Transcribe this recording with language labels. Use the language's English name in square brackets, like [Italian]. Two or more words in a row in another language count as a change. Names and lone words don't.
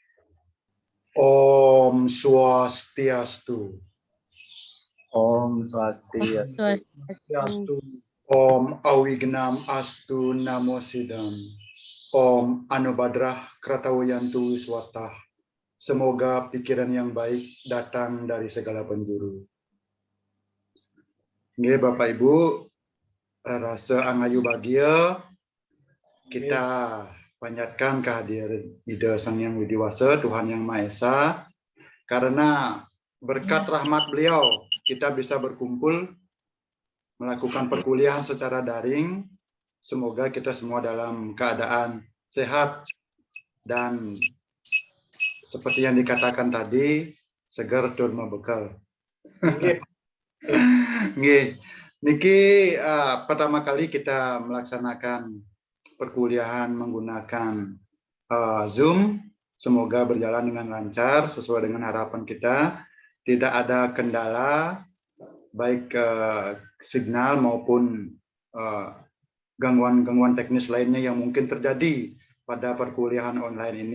[Sanskrit] ॐ स्वस्त्यस्तु. ॐ स्वस्त्यस्तु. ॐ अविघ्नम् अस्तु नमो सिद्धम्. ॐ आ नो भद्राः क्रतवो यन्तु विश्वतः. [Indonesian] Semoga pikiran yang baik datang dari segala penjuru. Nggih Bapak Ibu, rasa [Balinese] angayu bahagia [Indonesian] kita panjatkan kehadiran Ida Sang Yang Widiwasa, Tuhan Yang Maha Esa, karena berkat rahmat beliau kita bisa berkumpul melakukan perkuliahan secara daring. Semoga kita semua dalam keadaan sehat dan seperti yang dikatakan tadi, segar tur bekal. Nggih. Niki pertama kali kita melaksanakan perkuliahan menggunakan Zoom. Semoga berjalan dengan lancar sesuai dengan harapan kita. Tidak ada kendala baik signal maupun gangguan-gangguan teknis lainnya yang mungkin terjadi pada perkuliahan online ini.